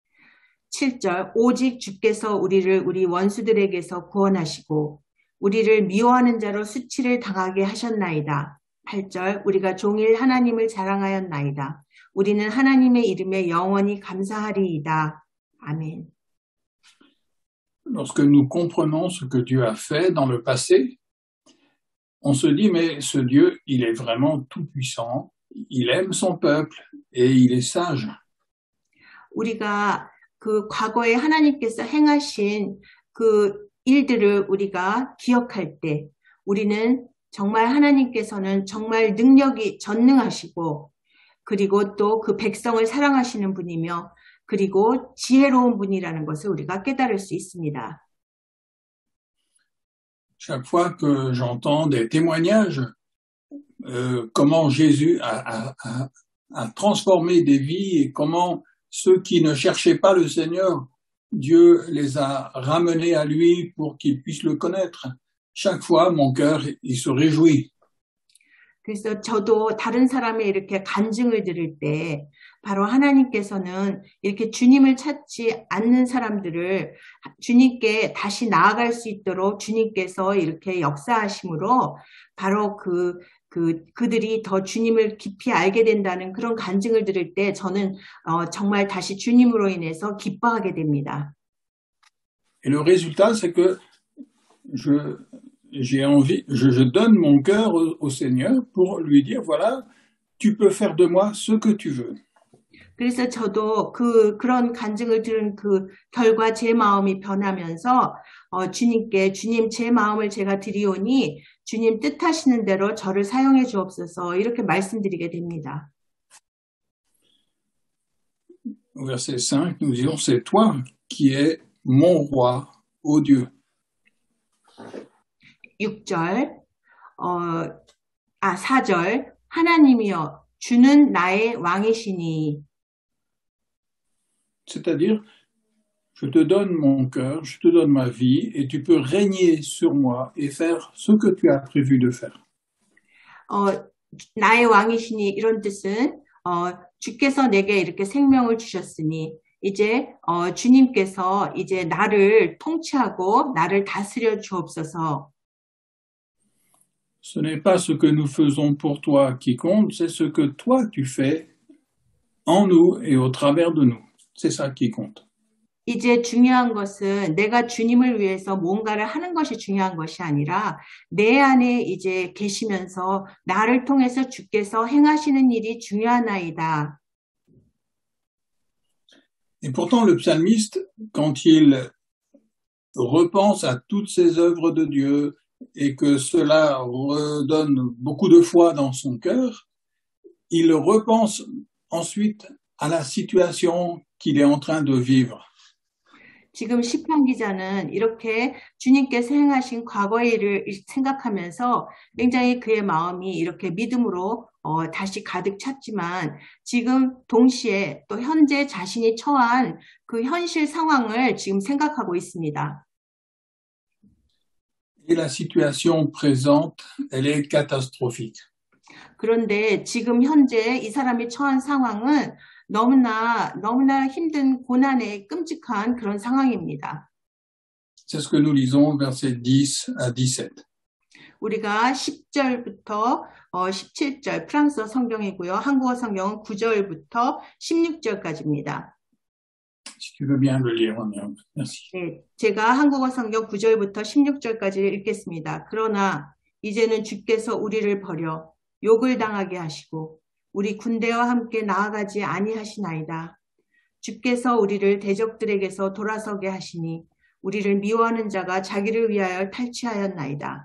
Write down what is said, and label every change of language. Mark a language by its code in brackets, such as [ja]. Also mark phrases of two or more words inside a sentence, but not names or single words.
[ko] 7절 오직 주께서 우리를 우리 원수들에게서 구원하시고 우리를 미워하는 자로 수치를 당하게 하셨나이다. 8절 우리가 종일 하나님을 자랑하였나이다. 우리는 하나님의 이름에 영원히 감사하리이다. [fr] Amen. Lorsque nous comprenons ce que Dieu a fait dans le passé, on se dit, mais ce Dieu, il est vraiment tout-puissant, il aime son peuple et il est sage. [ko] 우리가 그 과거에 하나님께서 행하신 그 일들을 우리가 기억할 때 우리는 정말 하나님께서는 정말 능력이 전능하시고 그리고 또 그 백성을 사랑하시는 분이며 그리고 지혜로운 분이라는 것을 우리가 깨달을 수 있습니다. [fr] chaque fois que j'entends des témoignages, comment Jésus a transformé des vies et comment ceux qui ne cherchaient pas le Seigneur, Dieu les a ramenés à lui pour qu'ils puissent le connaître. Chaque fois, mon cœur, il se réjouit. [ko] 그래서 저도 다른 사람의 이렇게 간증을 들을 때 바로 하나님께서는 이렇게 주님을 찾지 않는 사람들을 주님께 다시 나아갈 수 있도록 주님께서 이렇게 역사하심으로 바로 그들이 더 주님을 깊이 알게 된다는 그런 간증을 들을 때 저는 정말 다시 주님으로 인해서 기뻐하게 됩니다. [fr] Et le résultat, c'est que j'ai envie, je donne mon cœur au Seigneur pour lui dire, voilà, tu peux faire de moi ce que tu veux. [ko] 그래서 저도 그런 간증을 들은 그 결과 제 마음이 변하면서 주님께 주님 제 마음을 제가 드리오니 주님 뜻하시는 대로 저를 사용해 주옵소서 이렇게 말씀드리게 됩니다. [fr] Au verset 5, nous disons, c'est toi qui es mon roi, ô Dieu. [ko] 6절, 4절, 하나님이여, 주는 나의 왕이시니. [fr] C'est-à-dire, je te donne mon cœur, je te donne ma vie, et tu peux régner sur moi et faire ce que tu as prévu de faire. [ko] 나의 왕이시니 이런 뜻은 주께서 내게 이렇게 생명을 주셨으니 이제 주님께서 이제 나를 통치하고 나를 다스려 주옵소서. [fr] Ce n'est pas ce que nous faisons pour toi qui compte, c'est ce que toi tu fais en nous et au travers de nous. C'est ça qui compte. [ko] 이제 중요한 것은 내가 주님을 위해서 뭔가를 하는 것이 중요한 것이 아니라 내 안에 이제 계시면서 나를 통해서 주께서 행하시는 일이 중요하나이다. [fr] Et pourtant le psalmiste, quand il repense à toutes ces œuvres de Dieu et que cela redonne beaucoup de foi dans son cœur, il repense ensuite à la situation qu'il est en train de vivre. [ko] 지금 시편 기자는 이렇게 주님께서 행하신 과거의 일을 생각하면서 굉장히 그의 마음이 이렇게 믿음으로 다시 가득 찼지만 지금 동시에 또 현재 자신이 처한 그 현실 상황을 지금 생각하고 있습니다. [fr] Et la situation présente, elle est catastrophique. [ko] 그런데 지금 현재 이 사람이 처한 상황은 너무나 힘든 고난의 끔찍한 그런 상황입니다. [fr] C'est ce que nous lisons versets 10 à 17. [ko] 우리가 10절부터 17절 프랑스어 성경이고요. 한국어 성경은 9절부터 16절까지입니다. [fr] Si tu veux bien le lire, merci. [ko] 네, 제가 한국어 성경 9절부터 16절까지 읽겠습니다. 그러나 이제는 주께서 우리를 버려 욕을 당하게 하시고 우리 군대와 함께 나아가지 아니하시나이다. 주께서 우리를 대적들에게서 돌아서게 하시니 우리를 미워하는 자가 자기를 위하여 탈취하였나이다.